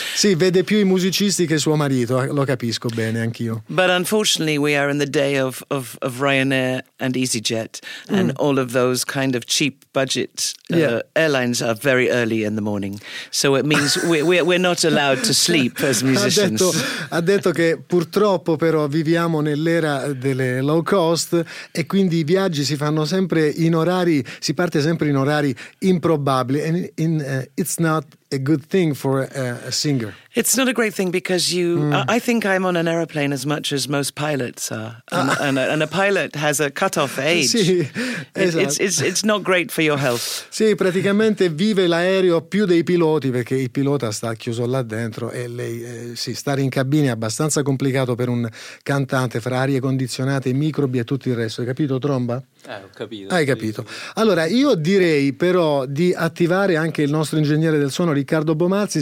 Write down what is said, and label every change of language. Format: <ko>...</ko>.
<it>Sì, vede più i musicisti che suo marito, lo capisco bene anch'io.</it> <en>But unfortunately we are in the day of Ryanair and EasyJet, and all of those kind of cheap budget airlines are very early in the morning. So it means we're not allowed to sleep as musicians.</en> <it>Ha detto che purtroppo però viviamo nell'era delle low cost, e quindi viaggi si fanno sempre in orari, si parte sempre in orari improbabili,</it> <en>and it's not a good thing for a singer. It's not a great thing because I think I'm on an aeroplane as much as most pilots are, and a pilot has a cut-off age.</en> <it>Sì, esatto.</it> <en>It's not great for your health.</en> <it>Sì, praticamente vive l'aereo più dei piloti, perché il pilota sta chiuso là dentro, e lei sì, stare in cabina è abbastanza complicato per un cantante, fra aria condizionata, microbi e tutto il resto. Hai capito, tromba? Ho capito. Allora io direi però di attivare anche il nostro ingegnere del suono, Riccardo Bomazzi.</it>